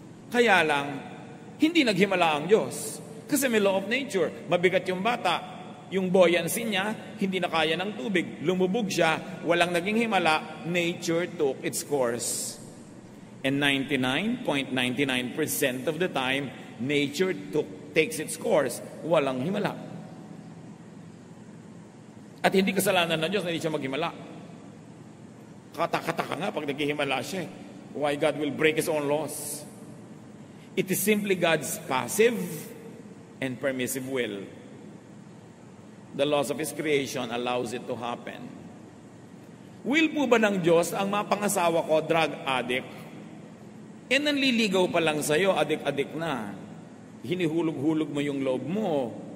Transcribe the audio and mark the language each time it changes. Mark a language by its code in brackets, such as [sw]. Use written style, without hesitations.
[tl] Kaya lang, hindi naghimala ang Diyos. Kasi may law of nature. Mabigat yung bata. Yung buoyancy niya, hindi na kaya ng tubig. Lumubog siya, walang naging himala. [en] Nature took its course. And 99.99% of the time, nature takes its course. [tl] Walang himala. At hindi kasalanan ng Diyos na hindi siya maghimala. Kataka-taka nga pag naghihimala siya. [en] Why God will break His own laws. It is simply God's passive and permissive will. The laws of His creation allows it to happen. [tl] Will po ba ng Diyos ang mapangasawa ko, drug addict? Nanliligaw pa lang sa'yo, adik-adik na. Hinihulog-hulog mo yung loob mo.